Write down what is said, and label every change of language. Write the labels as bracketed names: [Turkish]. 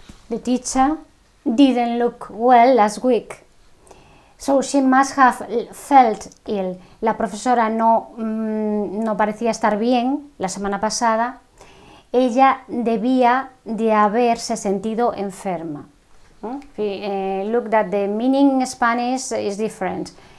[English] the teacher didn't look well last week. So she must have felt ill. [Spanish] La profesora no parecía estar bien la semana pasada. Ella debía de haberse sentido enferma. [English] Look that the meaning in Spanish is different.